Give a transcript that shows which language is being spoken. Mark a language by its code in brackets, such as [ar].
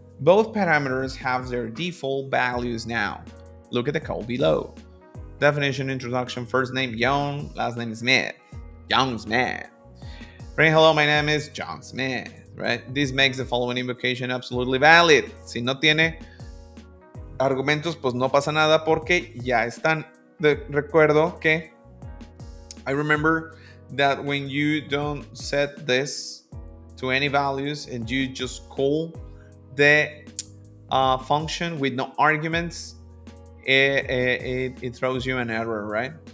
[en] Both parameters have their default values now. Look at the code below. Definition, introduction, first name, Young, last name, Smith. Young Smith. Right? Hello, my name is John Smith. Right? This makes the following invocation absolutely valid. [es] Si no tiene argumentos, pues no pasa nada porque ya están. Recuerdo que [en] I remember that when you don't set this to any values and you just call the function with no arguments, it throws you an error, right?